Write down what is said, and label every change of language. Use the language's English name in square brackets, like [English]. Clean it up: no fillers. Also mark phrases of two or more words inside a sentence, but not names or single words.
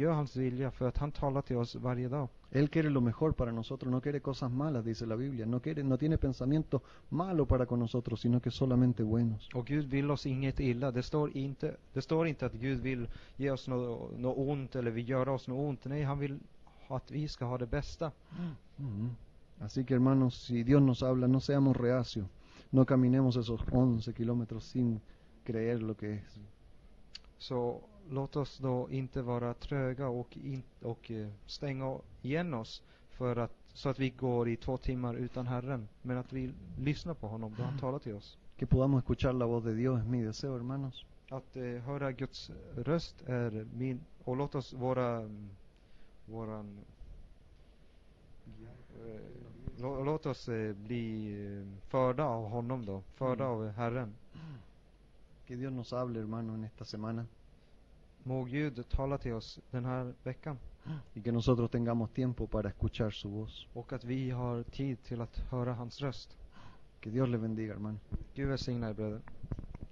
[Swedish] Gör hans vilja, för att han talar till oss varje dag. [Spanish] Él quiere lo mejor para nosotros, no quiere cosas malas, dice la Biblia. No tiene pensamiento malo para con nosotros, sino que solamente buenos. [Swedish] Och Gud vill oss inget illa. Det står inte att Gud vill ge oss något ont eller vill göra oss något ont. Nej, han vill att vi ska ha det bästa. [Spanish] Así que, hermanos, si Dios nos habla, no seamos reacios. No caminemos esos 11 kilómetros sin creer lo que es. [Swedish] Så låt oss då inte vara tröga och stänga igen oss så att vi går i 2 timmar utan Herren, men att vi lyssnar på honom då han talar till oss. [Spanish] Que podamos escuchar la voz de Dios es mi deseo, hermanos. [Swedish] Att höra Guds röst är min, och låt oss låt oss bli förda av honom då, förda av Herren. [Spanish] Que Dios nos hable, hermano, en esta semana. [Swedish] Må Gud tala till oss den här veckan. [Spanish] Y que nosotros tengamos tiempo para escuchar su voz. [Swedish] Och att vi har tid till att höra hans röst. [Spanish] Que Dios le bendiga, hermano. [Swedish] Gud välsigna er, bröder.